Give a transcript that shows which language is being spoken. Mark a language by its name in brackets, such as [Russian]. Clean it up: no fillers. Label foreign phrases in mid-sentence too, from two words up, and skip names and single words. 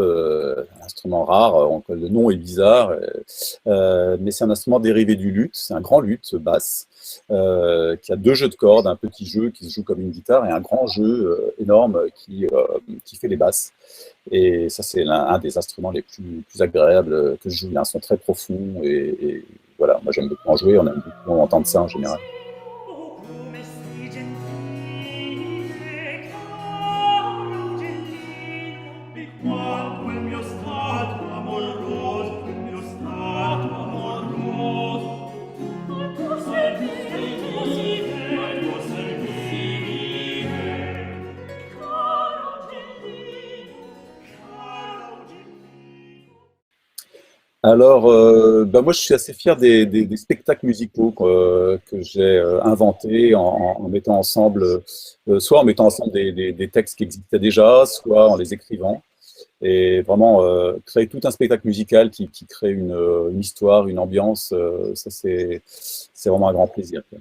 [French] Le théorbe, instrument rare, le nom est bizarre, mais c'est un instrument dérivé du luth, c'est un grand luth basse, qui a deux jeux de cordes, un petit jeu qui se joue comme une guitare et un grand jeu énorme qui fait les basses. Et ça, c'est un des instruments les plus agréables que je joue. Il a un son très profond et voilà, moi j'aime beaucoup en jouer, on aime beaucoup entendre ça en général. [Italian] Oh, come sei gentile, caro Gentile, di quanto il mio stato amoroso, il mio stato amoroso. Al tuo servire, caro Gentile, caro Gentile. [French] Alors, bah moi, je suis assez fier des spectacles musicaux que j'ai inventés en mettant ensemble, soit en mettant ensemble des textes qui existaient déjà, soit en les écrivant. Et vraiment, créer tout un spectacle musical qui crée une histoire, une ambiance, ça c'est vraiment un grand plaisir, quoi.